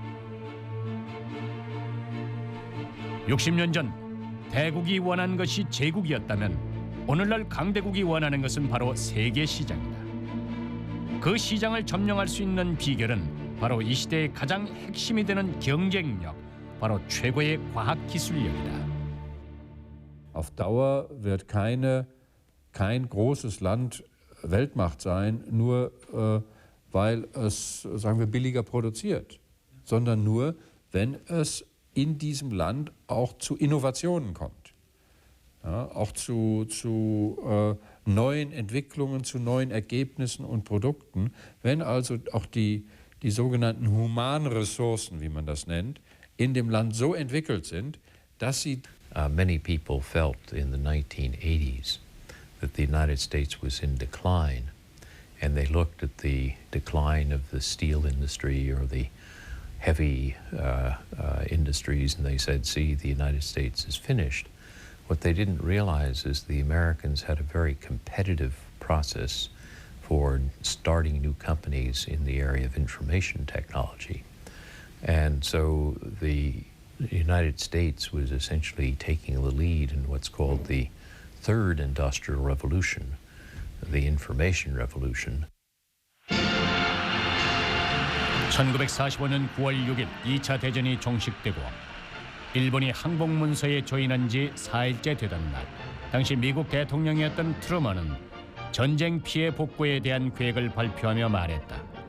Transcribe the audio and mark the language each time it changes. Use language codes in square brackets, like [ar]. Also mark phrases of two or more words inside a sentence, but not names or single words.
[ko] 60년 전 대국이 원한 것이 제국이었다면 오늘날 강대국이 원하는 것은 바로 세계 시장이다. 그 시장을 점령할 수 있는 비결은 바로 이 시대의 가장 핵심이 되는 경쟁력, 바로 최고의 과학기술력이다. [de] Auf Dauer wird kein großes Land Weltmacht sein, nur weil es, sagen wir, billiger produziert, sondern nur, wenn es in diesem Land auch zu Innovationen kommt, ja, auch zu neuen Entwicklungen, zu neuen Ergebnissen und Produkten. Wenn also auch die sogenannten humanen Ressourcen, wie man das nennt, in dem Land so entwickelt sind, dass sie... [en] Many people felt in the 1980s that the United States was in decline, and they looked at the decline of the steel industry or the heavy industries, and they said, see, the United States is finished. What they didn't realize is the Americans had a very competitive process for starting new companies in the area of information technology. And so the United States was essentially taking the lead in what's called the Third Industrial Revolution, the Information Revolution. [ko] 1945년 9월 6일 2차 대전이 종식되고 일본이 항복문서에 조인한 지 4일째 되던 날, 당시 미국 대통령이었던 트루먼은 전쟁 피해 복구에 대한 계획을 발표하며 말했다.